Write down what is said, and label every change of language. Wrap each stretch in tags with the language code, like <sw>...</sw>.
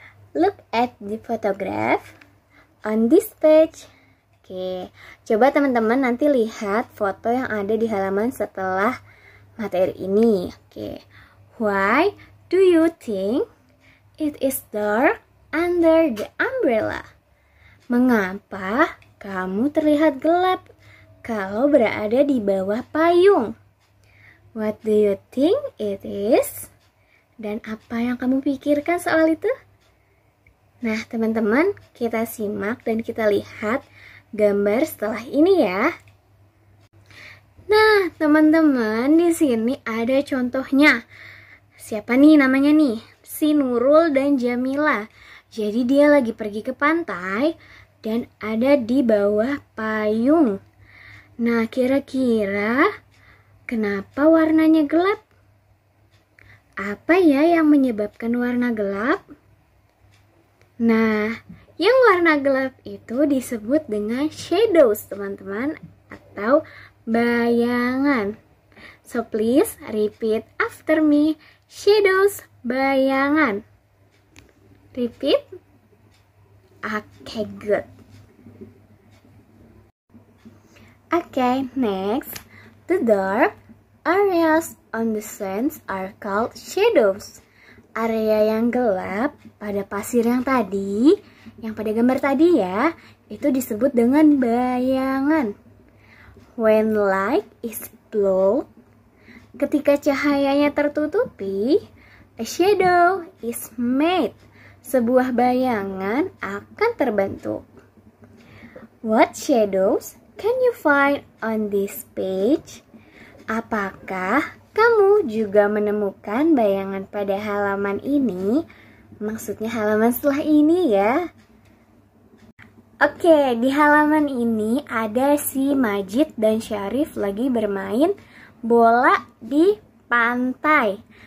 <en>Look at the photograph on this page.</en> <id>Oke, coba teman-teman nanti lihat foto yang ada di halaman setelah materi ini.</id> <en>Oke, why do you think it is dark under the umbrella?</en> <id>Mengapa kamu terlihat gelap kalau berada di bawah payung?</id> <en>What do you think it is?</en> <id>Dan apa yang kamu pikirkan soal itu? Nah, teman-teman, kita simak dan kita lihat gambar setelah ini ya. Nah, teman-teman, di sini ada contohnya. Siapa nih namanya nih? Si Nurul dan Jamila. Jadi dia lagi pergi ke pantai dan ada di bawah payung. Nah, kira-kira kenapa warnanya gelap? Apa ya yang menyebabkan warna gelap? Nah, yang warna gelap itu disebut dengan shadows, teman-teman, atau bayangan.</id> <en>So, please repeat after me. Shadows, bayangan. Repeat. Okay, good. Okay, next. The dark areas on the sands are called shadows.</en> <id>Area yang gelap pada pasir yang tadi, yang pada gambar tadi ya, itu disebut dengan bayangan.</id> <en>When light is blocked,</en> <id>ketika cahayanya tertutupi,</id> <en>a shadow is made.</en> <id>Sebuah bayangan akan terbentuk.</id> <en>What shadows can you find on this page?</en> <id>Apakah kamu juga menemukan bayangan pada halaman ini? Maksudnya halaman setelah ini ya. Oke, di halaman ini ada si Majid dan Syarif lagi bermain bola di pantai.</id>